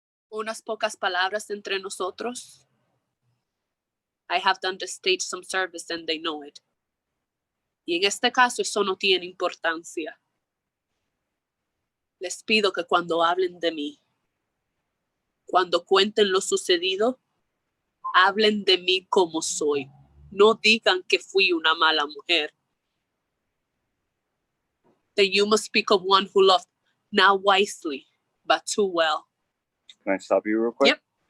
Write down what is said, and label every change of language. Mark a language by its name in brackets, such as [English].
[Spanish] Unas pocas palabras entre nosotros. [English] I have done the stage some service and they know it. [Spanish] Y en este caso eso no tiene importancia. Les pido que cuando hablen de mí, cuando cuenten lo sucedido, hablen de mí como soy. No digan que fui una mala mujer. [English] Then you must speak of one who loved, not wisely, but too well. Can I stop you real quick? Yep.